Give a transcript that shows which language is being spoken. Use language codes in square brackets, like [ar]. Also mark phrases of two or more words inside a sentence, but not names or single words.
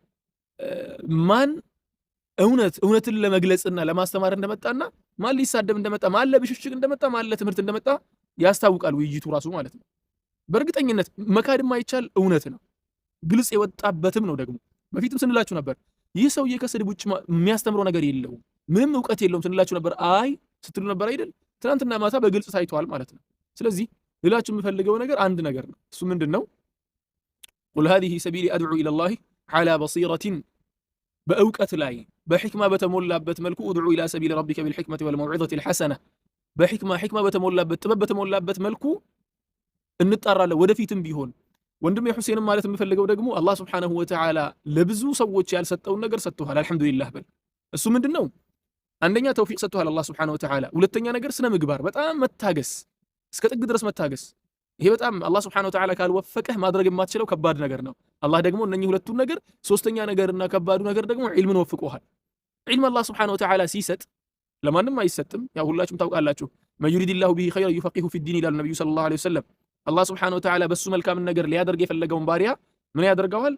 [am] ማን እውነትን ለመግለጽና ለማስተማር እንደመጣና ማን ሊሳደብ እንደመጣ ማን ለብሽሽቅ እንደመጣ ማን ለትምህርት እንደመጣ ያስታውቃል ውይይቱ ራሱ ማለት ነው። በእርግጠኝነት መካድም አይቻል እውነት ነው። ግልጽ የወጣበትም ነው። ደግሞ በፊትም ስንላችሁ ነበር ይህ ሰውዬ ከስድብ ውጭ የሚያስተምረው ነገር የለውም ምንም ዕውቀት የለውም ስንላችሁ ነበር። አይ ስትሉ ነበር አይደል? ትናንትና ማታ በግልጽ ታይቷል ማለት ነው። ስለዚህ ልላችሁ የምፈልገው ነገር አንድ ነገር ነው። እሱ ምንድነው? ቁል [ar] هذه سبيلي أدعو إلى الله على بصيرة [am] በእውቀት ላይ በሕክማ በተሞላበት መልኩ [ar] ادعو إلى سبيل ربك بالحكمة والموعظة الحسنة [am] በሕክማ በተሞላበት ጥበብ በተሞላበት መልኩ እንጣራለን ወደፊትም ቢሆን። ወንድሜ ሁሴንም ማለት የምፈልገው ደግሞ አላህ [ar] سبحانه وتعالى [am] ለብዙ ሰዎች ያልሰጠውን ነገር ሰጥቷል። አልহামዱሊላህ በል። እሱ ምንድነው? አንደኛ ተውፊቅ ሰጥቷል አላህ [ar] سبحانه وتعالى። [am] ሁለተኛ ነገር ስነ ምግባር በጣም መታገስ፣ እስከ ጥግ ድረስ መታገስ። ይሄ በጣም አላህ [ar] سبحانه وتعالى [am] ካልወፈቀህ ማድረግ የማትችለው ከባድ ነገር ነው። አላህ ደግሞ እነኚህ ሁለቱን ነገር ሶስተኛ ነገርና ከባዱ ነገር ደግሞ ዒልምን ወፍቆሃል። ዒልም አላህ [ar] سبحانه وتعالى [am] ሲሰጥ ለማንም አይሰጥም። ያው ሁላችሁም ታውቃላችሁ። [ar] من يرد الله به خيرا يفقهه في الدين [am] ይላል ነብዩ [ar] صلى الله عليه وسلم። [am] አላህ [ar] سبحانه وتعالى [am] በሱ መልካም ነገር ሊያደርግ የፈለገውን ባሪያ ምን ያደርገዋል?